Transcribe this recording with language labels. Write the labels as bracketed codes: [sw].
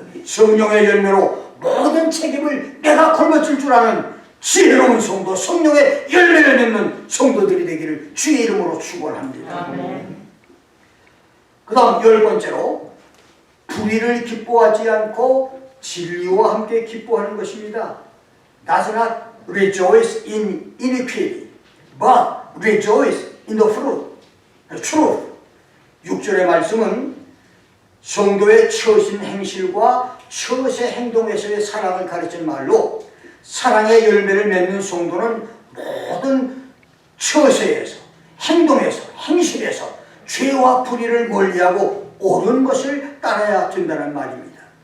[ko] 성령의 열매로 모든 책임을 내가 걸어줄 줄 아는 지혜로운 성도, 성령의 열매를 맺는 성도들이 되기를 주의 이름으로 축원합니다. 그 다음 10번째로 불의를 기뻐하지 않고 진리와 함께 기뻐하는 것입니다. [en] Does not rejoice in iniquity, but rejoice in the fruit, truth. [ko] 6절의 말씀은 성도의 처신 행실과 처세 행동에서의 사랑을 가르치는 말로, 사랑의 열매를 맺는 성도는 모든 처세에서, 행동에서, 행실에서 죄와 불의를 멀리하고 옳은 것을 따라야 된다는 말입니다.